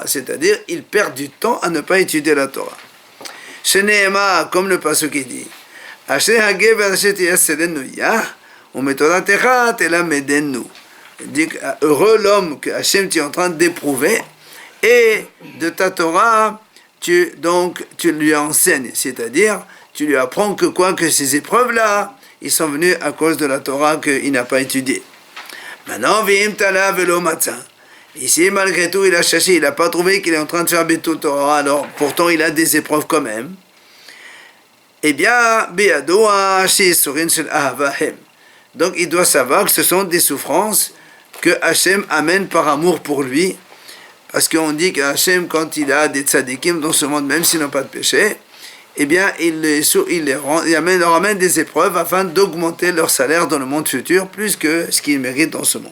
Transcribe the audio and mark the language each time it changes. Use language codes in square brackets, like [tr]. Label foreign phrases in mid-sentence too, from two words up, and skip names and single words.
[fr] C'est-à-dire, il perd du temps à ne pas étudier la Torah. Sheneema, comme le pasuk qui dit, heureux l'homme que Hachem tu es en train d'éprouver, et de ta Torah, tu lui enseignes, c'est-à-dire tu lui apprends que ces épreuves-là, ils sont venus à cause de la Torah qu'il n'a pas étudiée. Maintenant, [he] ואם תלה ולא מצא. [fr] Ici, malgré tout, il a cherché, il n'a pas trouvé qu'il est en train de faire [he] ביטול תורה, [fr] alors pourtant il a des épreuves quand même. Eh bien, donc il doit savoir que ce sont des souffrances que Hachem amène par amour pour lui, parce qu'on dit que Hachem, quand il a des tzadikim dans ce monde, même s'ils n'ont pas de péché, eh bien il leur amène des épreuves afin d'augmenter leur salaire dans le monde futur, plus que ce qu'ils méritent dans ce monde.